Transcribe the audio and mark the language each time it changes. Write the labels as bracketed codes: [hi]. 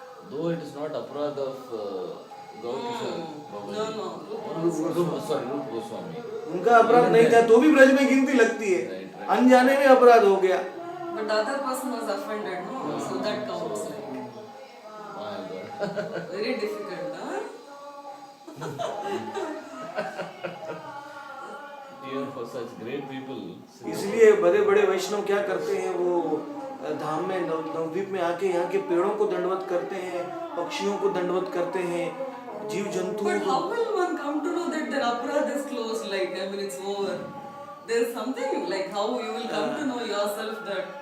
[en] Though it is not अपराध of Gaur Kishore, Rup Goswami. [hi] उनका अपराध नहीं था तो भी ब्रज में गिनती लगती है, अनजाने में अपराध हो गया। [en] But the other person was offended, no? So that counts. My God. Very difficult, huh? Even for such great people. [hi] इसलिए बड़े बड़े वैष्णव क्या करते हैं, वो धाम में नवद्वीप में आके यहाँ के पेड़ों को दंडवत करते हैं, पक्षियों को दंडवत करते हैं, जीव जंतुओं [en] But [hi] को। [en] how will one come to know that that aparad is closed, like, I mean, it's over. There's something like how you will come to know yourself that